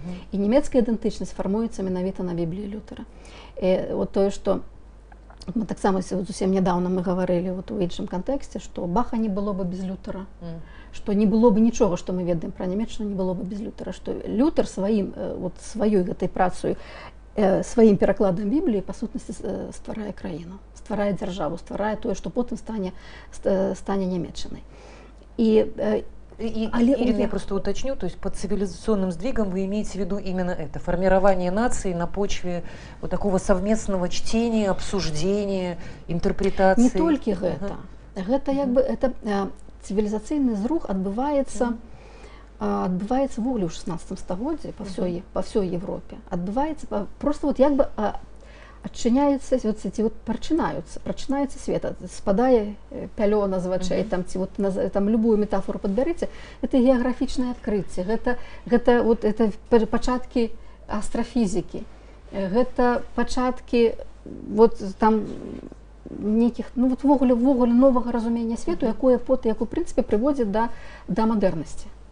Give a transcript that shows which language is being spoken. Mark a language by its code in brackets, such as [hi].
[be] І нямецкая ідэнтычнасць фармуецца менавіта на Бібліі Лютера. І вот тое, што мы таксама зусім нядаўна мы гаварылі у іншым кантэксце, што Баха не было бы без Лютера, што не было бы нічога, што мы ведаем пра Нямецчыну, не было бы без Лютера, што Лютер сваёй гэтай працаю, сваім перакладам Бібліі, па сутнасці стварае краіну, стварае дзяржаву, стварае тое, што потым стане Нямецчынай. [ru] Ирина, я просто уточню, то есть под цивилизационным сдвигом вы имеете в виду именно это, формирование нации на почве вот такого совместного чтения, обсуждения, интерпретации. [be] Не толькі гэта. Гэта як бы цивилизацыйны зрух адбываецца ввогуле ў 16 стагоддзі па ўсёй Европе. Адбываецца просто вот як бы адчыняецца, прачынаецца свет, спадае пялёна з вачэй, там любую метафору падбярыце, это геаграфічнае адкрыцце, гэта пачаткі астрафізікі, гэта пачаткі там нейкіх, ввогуле новага разумення свету, якое потым, у прынцыпе, прыводзіць да мадэрнасці.